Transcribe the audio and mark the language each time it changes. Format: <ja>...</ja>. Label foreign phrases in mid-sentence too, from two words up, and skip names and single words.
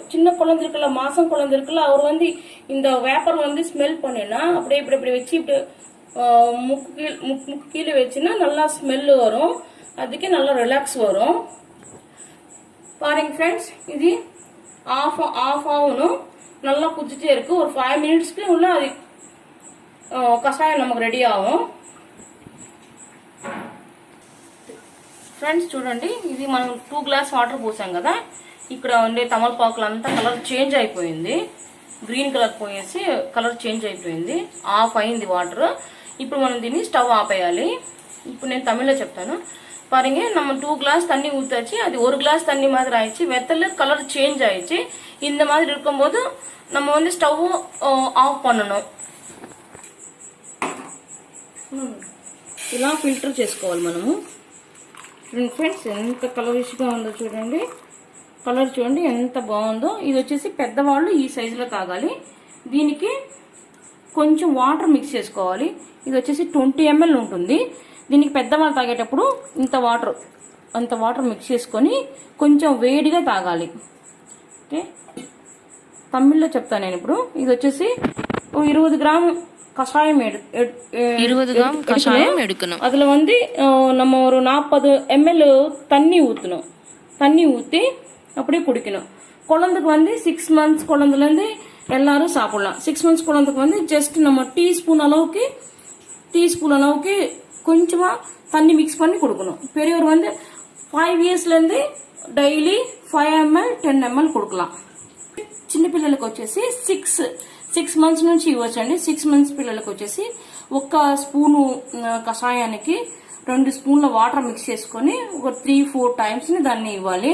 <ta>சின்ன குழந்தை இருக்குல்ல, மாசம் குழந்தை இருக்குல்ல, அவர் வந்து இந்த வேப்பர் வந்து ஸ்மெல் பண்ணினா அப்படியே இப்படி வச்சு இப்படி முக்கு கீழே வச்சுன்னா நல்லா ஸ்மெல் வரும், அதுக்கே நல்லா ரிலாக்ஸ் வரும். பாருங்க ஃப்ரெண்ட்ஸ், இது ஆஃப் ஆகணும். நல்லா குதிச்சுட்டே இருக்கு. ஒரு 5 மினிட்ஸ்க்கு உள்ள அது கஷாயம் நமக்கு రెడీ ஆகும்.</ta> <te>ఫ్రెండ్స్ చూడండి, ఇది మనం 2</te> <en>glass water</en> <te>పోసాం కదా, ఇక్కడ ఉండే తమలపాకులు అంతా</te> <en>colour change</en> <te>అయిపోయింది.</te> <en>green colour</en> <te>పోయేసి</te> <en>colour change</en> <te>అయిపోయింది, ఆఫ్ అయింది వాటర్. ఇప్పుడు మనం దీన్ని స్టవ్ ఆపేయాలి. ఇప్పుడు నేను తమిళ్లో చెప్తాను.</te> <ta>பாருங்க, நம்ம 2 கிளாஸ் தண்ணி ஊத்தாச்சு, அது 1 கிளாஸ் தண்ணி மாதிரி ஆயிடுச்சு. வெத்தல</ta> <en>colour change</en> <ta>ஆயிடுச்சு. இந்த மாதிரி இருக்கும்போது நம்ம வந்து</ta> <en>stove off</en> <ta>பண்ணணும்.</ta> <te>ఇలా ఫిల్టర్ చేసుకోవాలి మనము. ఫ్రెండ్స్, ఎంత కలరిష్గా ఉందో చూడండి. కలర్ చూడండి ఎంత బాగుందో. ఇది వచ్చేసి పెద్దవాళ్ళు ఈ సైజులో తాగాలి. దీనికి కొంచెం</te> <en>water mix</en> <te>చేసుకోవాలి. ఇది వచ్చేసి 20 ml ఉంటుంది. దీనికి పెద్దవాళ్ళు తాగేటప్పుడు అంత</te> <en>water mix</en> <te>చేసుకొని కొంచెం వేడిగా తాగాలి. ఓకే, తమిళ్లో చెప్తాను నేను ఇప్పుడు. ఇది వచ్చేసి</te> <ta>20 கிராம் கஷாயம் 20 கிராம் கஷாயம் எடுக்கணும். அதுல வந்து நம்ம ஒரு 40 ml தண்ணி ஊற்றணும். தண்ணி ஊற்றி அப்படியே குடிக்கணும். குழந்தைக்கு வந்து 6 months குழந்தைலேருந்து எல்லாரும் சாப்பிடலாம். 6 months குழந்தைக்கு வந்து ஜஸ்ட் நம்ம டீஸ்பூன் அளவுக்கு கொஞ்சமா தண்ணி மிக்ஸ் பண்ணி கொடுக்கணும். பெரியவர் வந்து 5 yearsல இருந்து డైలీ 5 ml 10 ml கொடுக்கலாம்.</ta> <te>చిన్న పిల్లలకు వచ్చేసి 6 months నుంచి ఇవ్వచ్చండి. 6 months పిల్లలకు వచ్చేసి 1 స్పూను కషాయానికి 2 స్పూన్ల</te> <en>water mix</en> <te>చేసుకొని ఒక 3-4 టైమ్స్ ని దాన్ని ఇవ్వాలి.</te>